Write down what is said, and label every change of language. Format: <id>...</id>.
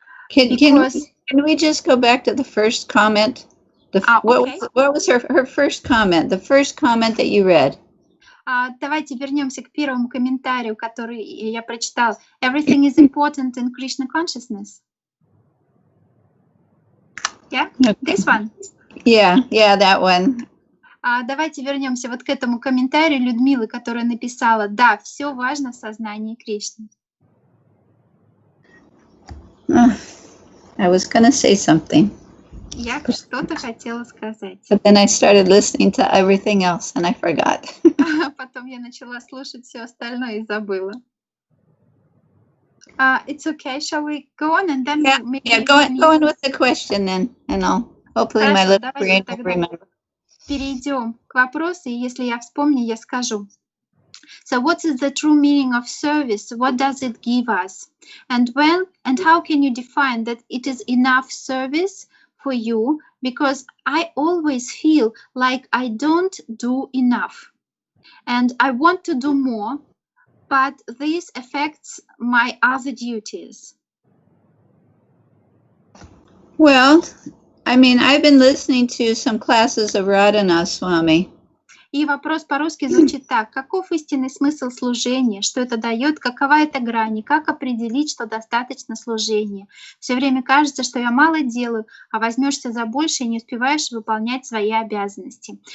<en>Can we just go back to the first comment? Okay. What was her first comment? The first comment that you read.</en> <ru>Давайте вернемся к первому комментарию, который я прочитала.</ru> <en>Everything is important in Krishna consciousness. Yeah, this one. Yeah, that one.</en> <ru>Давайте вернемся вот к этому комментарию Людмилы, которая написала: да, все важно в сознании Кришны.</ru> <en>I was gonna say something.</en> <ru>Я что-то хотела сказать.</ru> <en>But then I started listening to everything else and I forgot.</en> <ru>Потом я начала слушать все остальное и забыла.</ru> <en>It's okay. Shall we go on and then go on with the question then, and I'll hopefully my little brain will remember.</en> <ru>Перейдем к вопросу, и если я вспомню, я скажу.</ru> <en>So what is the true meaning of service? What does it give us? And when and how can you define that it is enough service for you? Because I always feel like I don't do enough. And I want to do more, but this affects my other duties. Well, I mean, I've been listening to some classes of Radhanath Swami.</en> <ru>И вопрос по-русски звучит так. Каков истинный смысл служения? Что это дает? Какова эта грань? И как определить, что достаточно служения? Все время кажется, что я мало делаю, а возьмешься за больше и не успеваешь выполнять свои обязанности.</ru>